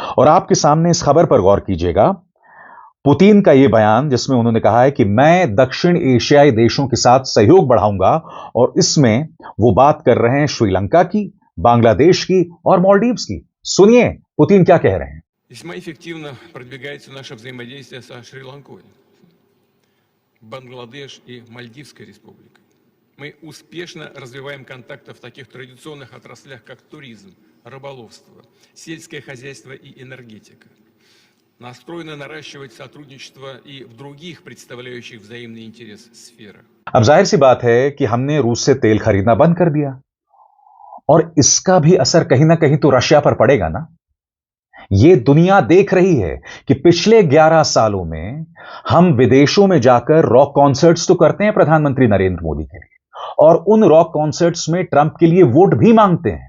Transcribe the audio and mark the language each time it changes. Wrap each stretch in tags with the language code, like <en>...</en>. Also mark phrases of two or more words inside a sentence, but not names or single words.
<hi>और आपके सामने इस खबर पर गौर कीजिएगा, पुतिन का यह बयान जिसमें उन्होंने कहा है कि मैं दक्षिण एशियाई देशों के साथ सहयोग बढ़ाऊंगा, और इसमें वो बात कर रहे हैं श्रीलंका की, बांग्लादेश की और मालदीव्स की। सुनिए पुतिन क्या कह रहे हैं।</hi> <ru>Весьма эффективно продвигается наше взаимодействие со Шри-Ланкой, Бангладеш и Мальдивской республикой. Мы успешно развиваем контакты в таких традиционных отраслях, как туризм, рыболовство, сельское хозяйство и энергетика. настроены наращивать сотрудничество и в других представляющих взаимный интерес сферах.</ru> <hi>अब जाहिर सी बात है कि हमने रूस से तेल खरीदना बंद कर दिया और इसका भी असर कहीं ना कहीं तो रशिया पर पड़ेगा ना। ये दुनिया देख रही है कि पिछले 11 सालों में हम विदेशों में जाकर</hi> <en>rock concerts</en> <hi>तो करते हैं प्रधानमंत्री नरेंद्र मोदी के लिए, और उन</hi> <en>rock concerts</en> <hi>में ट्रंप के लिए वोट भी मांगते हैं।</hi>